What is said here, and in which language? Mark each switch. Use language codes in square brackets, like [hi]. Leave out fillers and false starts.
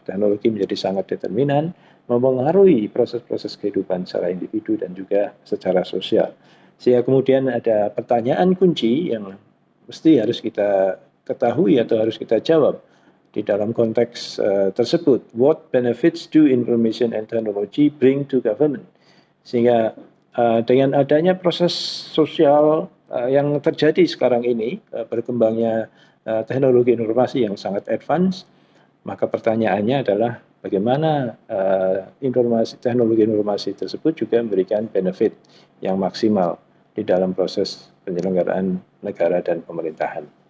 [id] Teknologi menjadi sangat determinan, mempengaruhi proses-proses kehidupan secara individu dan juga secara sosial. Sehingga kemudian ada pertanyaan kunci yang mesti harus kita ketahui atau harus kita jawab di dalam konteks tersebut. [en] What benefits do information and technology bring to government? [id] Sehingga dengan adanya proses sosial yang terjadi sekarang ini, berkembangnya teknologi informasi yang sangat advance, maka pertanyaannya adalah bagaimana teknologi informasi tersebut juga memberikan benefit yang maksimal di dalam proses penyelenggaraan negara dan pemerintahan.